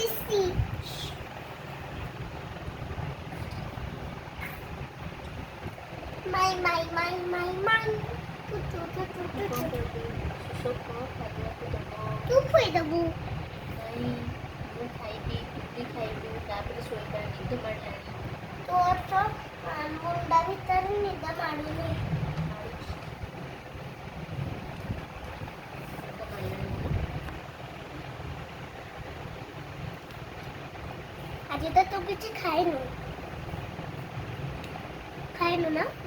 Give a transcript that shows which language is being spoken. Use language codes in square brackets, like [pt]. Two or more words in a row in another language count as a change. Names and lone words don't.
[bn] খাইছি। মাই মাই মাই মাই মাই টুটু টুটু টুটু চুপ হয়ে যাবো। [or] ମୁଁ ଖାଇବି ପିପି ଖାଇବୁ ତାପରେ ଶୋଇବା ନିଦ ମାଡ଼ିଲାଣି। ତୋର ତ ମୁଣ୍ଡ ଭିତରେ ନିଦ ମାଡୁନି। ଆଜି ତ ତୁ କିଛି ଖାଇନୁ ନା?